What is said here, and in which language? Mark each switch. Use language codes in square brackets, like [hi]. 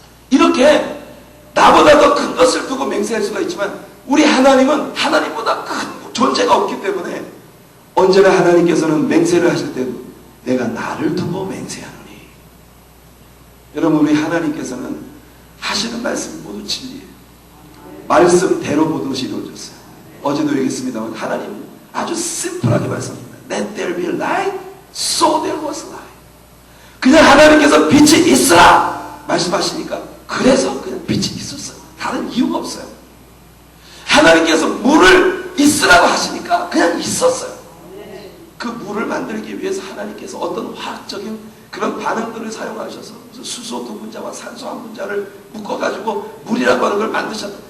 [ko] 이렇게 나보다 더 큰 것을 두고 맹세할 수가 있지만 우리 하나님은 하나님보다 큰 존재가 없기 때문에 언제나 하나님께서는 맹세를 하실 때 내가 나를 두고 맹세하노니. 여러분, 우리 하나님께서는 하시는 말씀이 모두 진리예요. 말씀대로 모든 것이 이루어졌어요. 어제도 얘기했습니다만 하나님은 아주 심플하게 말씀합니다. [en] Let there be light, so there was light. [ko] 그냥 하나님께서 빛이 있으라 말씀하시니까 그래서 그냥 빛이 있었어요. 다른 이유가 없어요. 하나님께서 물을 있으라고 하시니까 그냥 있었어요. 그 물을 만들기 위해서 하나님께서 어떤 화학적인 그런 반응들을 사용하셔서 수소 두 분자와 산소 한 분자를 묶어가지고 물이라고 하는 걸 만드셨다.